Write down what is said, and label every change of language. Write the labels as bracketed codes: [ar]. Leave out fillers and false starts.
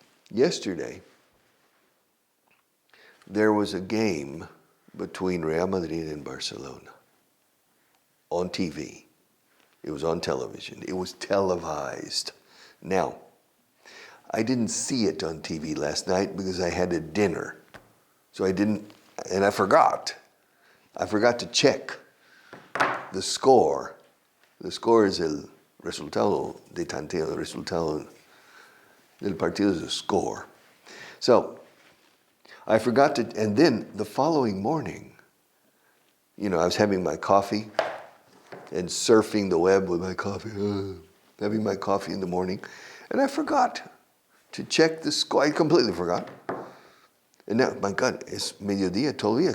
[en] Yesterday, there was a game between Real Madrid and Barcelona. On TV. It was on television. It was televised. Now, I didn't see it on TV last night because I had a dinner. So I didn't, and I forgot. I forgot to check the score. The score is [es] el resultado de tanteo. El resultado del partido [en] is a score. So, I forgot to, and then the following morning, I was having my coffee and surfing the web with my coffee, having my coffee in the morning, and I forgot to check the score. I completely forgot. And now, my God, [es] es mediodía todavía.